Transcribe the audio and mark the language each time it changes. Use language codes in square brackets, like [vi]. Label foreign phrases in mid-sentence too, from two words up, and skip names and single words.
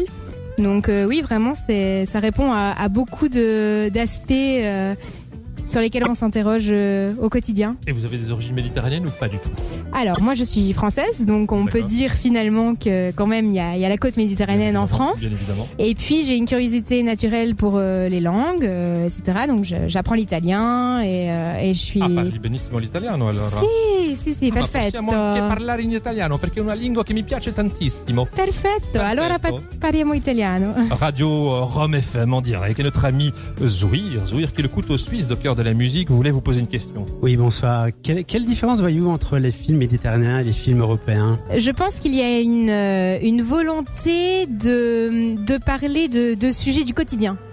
[fr] Donc oui, vraiment, ça répond à beaucoup d'aspects sur lesquels on s'interroge au quotidien. Et vous avez des origines méditerranéennes ou pas du tout? Alors moi je suis française, donc on peut dire finalement que quand même il y a la côte méditerranéenne en France. Bien évidemment. Et puis j'ai une curiosité naturelle pour les langues, etc. Donc j'apprends l'italien et je suis... [it] Ah, parli benissimo l'italiano allora. Sì, perfetto. Possiamo anche parlare in italiano perché è una lingua che mi piace tantissimo. Perfetto. Allora parliamo italiano. [fr] Radio Rome FM en direct et notre ami Zouir qui est le couteau suisse de cœur de la musique voulait vous poser une question. Oui, bonsoir. Quelle différence voyez-vous entre les films méditerranéens et les films européens ? Je pense qu'il y a une volonté de parler de sujets du quotidien.